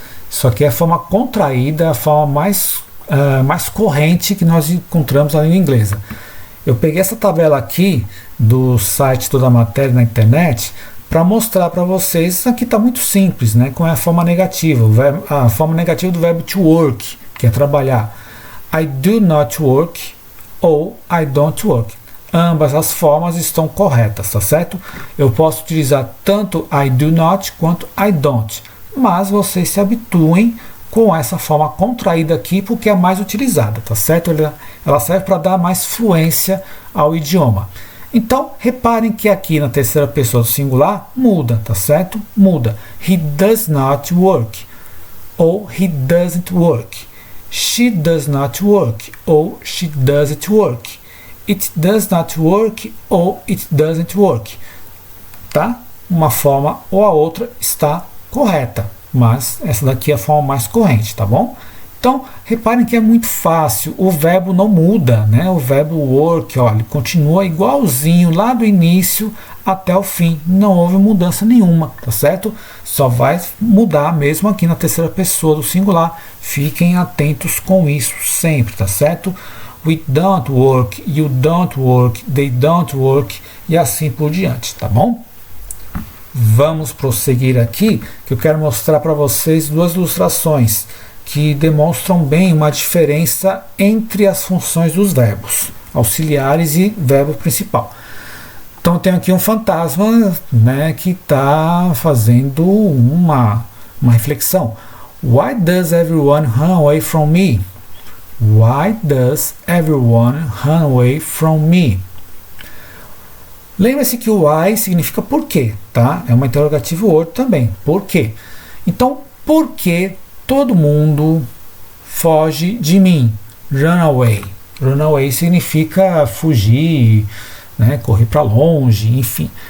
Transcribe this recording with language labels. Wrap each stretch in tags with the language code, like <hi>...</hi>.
<pt>Isso aqui é a forma contraída, a forma mais corrente que nós encontramos na língua inglesa. Eu peguei essa tabela aqui do site Toda a Matéria na internet para mostrar para vocês. Isso aqui está muito simples, né? Com a forma negativa, a forma negativa do verbo to work, que é trabalhar.</pt> <en>I do not work ou I don't work.</en> <pt>Ambas as formas estão corretas, tá certo? Eu posso utilizar tanto</pt> <en>I do not</en> <pt>quanto</pt> <en>I don't,</en> <pt>mas vocês se habituem com essa forma contraída aqui, porque é a mais utilizada, tá certo? Ela serve para dar mais fluência ao idioma. Então, reparem que aqui na terceira pessoa do singular muda, tá certo? Muda.</pt> <en>He does not work ou he doesn't work. She does not work ou she doesn't work. It does not work ou it doesn't work.</en> <pt>Tá? Uma forma ou a outra está correta, mas essa daqui é a forma mais corrente, tá bom? Então, reparem que é muito fácil, o verbo não muda, né? O verbo work, olha, ele continua igualzinho lá do início até o fim, não houve mudança nenhuma, tá certo? Só vai mudar mesmo aqui na terceira pessoa do singular, fiquem atentos com isso sempre, tá certo?</pt> <en>We don't work, you don't work, they don't work</en> <pt>e assim por diante, tá bom? Vamos prosseguir aqui, que eu quero mostrar para vocês duas ilustrações que demonstram bem uma diferença entre as funções dos verbos auxiliares e verbo principal. Então tem aqui um fantasma, né, que está fazendo uma reflexão.</pt> <en>Why does everyone run away from me? Why does everyone run away from me?</en> <pt>Lembre-se que o why significa por quê, tá? É uma interrogativa word também. Por quê? Então, por que todo mundo foge de mim? Run away. Run away significa fugir, né, correr para longe, enfim.</pt>